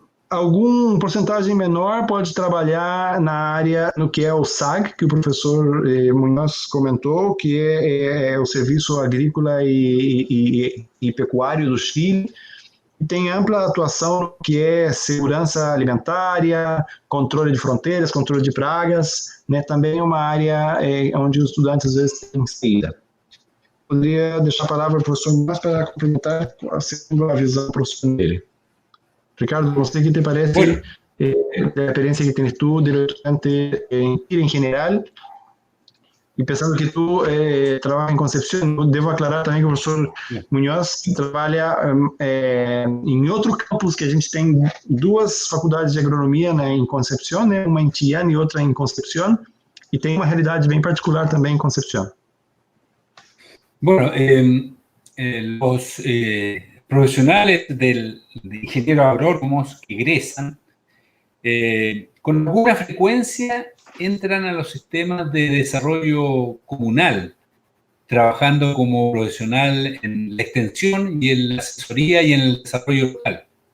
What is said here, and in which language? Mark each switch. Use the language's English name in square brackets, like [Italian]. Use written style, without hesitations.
[Portuguese] Algum porcentagem menor pode trabalhar na área, no que é o SAG, que o professor Munhoz comentou, que é o Serviço Agrícola e Pecuário do Chile, e tem ampla atuação no que é segurança alimentária, controle de fronteiras, controle de pragas, né? Também é uma área onde os estudantes às vezes têm saída. Poderia deixar a palavra ao professor Munhoz para complementar a visão profissional dele. [Spanish] Ricardo, ¿usted qué te parece de la experiencia que tienes tú de los estudiantes en Chile en general? Y pensando que tú trabajas en Concepción, debo aclarar también que el profesor Munhoz [Portuguese] trabalha em outro campus, que a gente tem duas faculdades de agronomia em Concepción, né? Uma em Chillán e outra em Concepción, e tem uma realidade bem particular também em Concepción. [Spanish] Bueno, los profesionales de ingenieros agrónomos que egresan, con alguna frecuencia entran a los sistemas de desarrollo comunal, trabajando como profesional en la extensión y en la asesoría y en el desarrollo local.